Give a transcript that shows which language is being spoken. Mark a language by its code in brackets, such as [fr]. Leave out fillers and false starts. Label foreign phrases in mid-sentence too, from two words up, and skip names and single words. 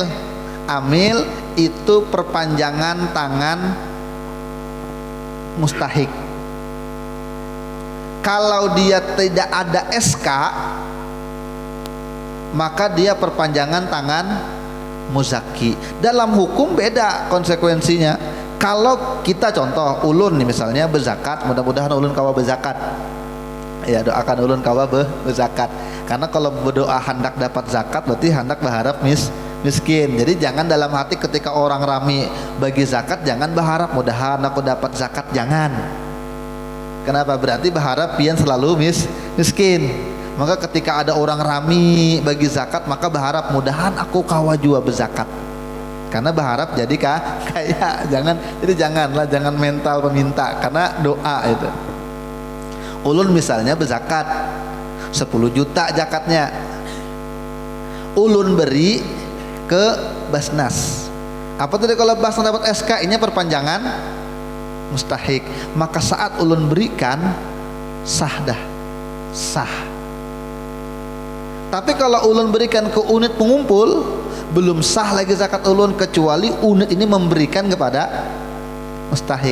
[id] Amil itu perpanjangan tangan mustahik. Kalau dia tidak ada SK, maka dia perpanjangan tangan muzaki. Dalam hukum beda konsekuensinya. Kalau kita contoh ulun nih misalnya berzakat, mudah-mudahan [bjn] ulun kawa [id] berzakat. Ya doakan [bjn] ulun kawa [id] berzakat. Karena kalau berdoa hendak dapat zakat berarti hendak berharap miskin. Jadi jangan dalam hati ketika orang rame bagi zakat jangan berharap mudahan aku dapat zakat, jangan. Kenapa? Berarti berharap pian selalu miskin. Maka ketika ada orang rame bagi zakat maka berharap mudahan aku kawa juga berzakat. Karena berharap jadi kaya. Jangan mental peminta, karena doa itu. Ulun misalnya berzakat 10 juta zakatnya, ulun beri ke Basnas. Apa tadi kalau Basnas dapat SK, ini perpanjangan mustahik. Maka saat ulun berikan sah. Tapi kalau ulun berikan ke unit pengumpul, belum sah lagi zakat ulun kecuali unit ini memberikan kepada mustahik.